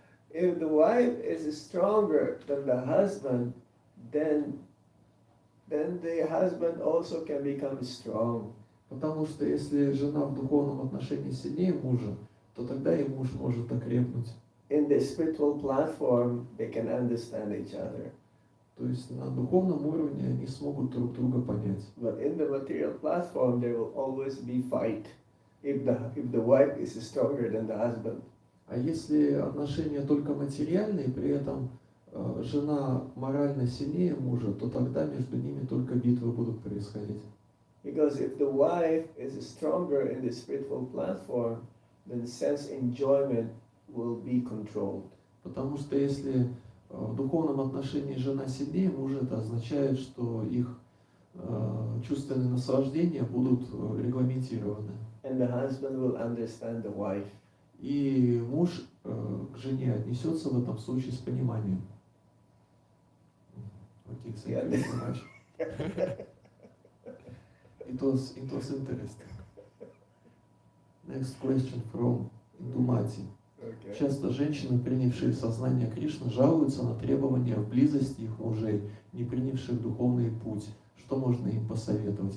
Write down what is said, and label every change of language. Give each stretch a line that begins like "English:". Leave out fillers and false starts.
English: If the wife is stronger than the husband, then the husband also can become strong.
Russian: Потому что если жена в духовном отношении сильнее мужа, то тогда и муж может окрепнуть.
English: In the spiritual platform, they can understand each other.
Russian: То есть на духовном уровне они смогут друг друга понять.
English: But in the material platform, there will always be fight if the wife is stronger than the husband.
Russian: А если отношения только материальные, при этом жена морально сильнее мужа, то тогда между ними только битвы будут происходить.
English: Because if the wife is stronger in the spiritual platform, then sense enjoyment will be controlled.
Russian: Потому что если в духовном отношении жена сильнее мужа, это означает, что их чувственные наслаждения будут регламентированы.
English: And the husband will understand the wife.
Russian: И муж к жене отнесется в этом случае с пониманием.
English: Okay, thank you so much. It was interesting. Next question from Dumati. Okay.
Russian: Часто женщины, принявшие сознание Кришны, жалуются на требования в близости их мужей, не принявших духовный путь. Что можно им посоветовать?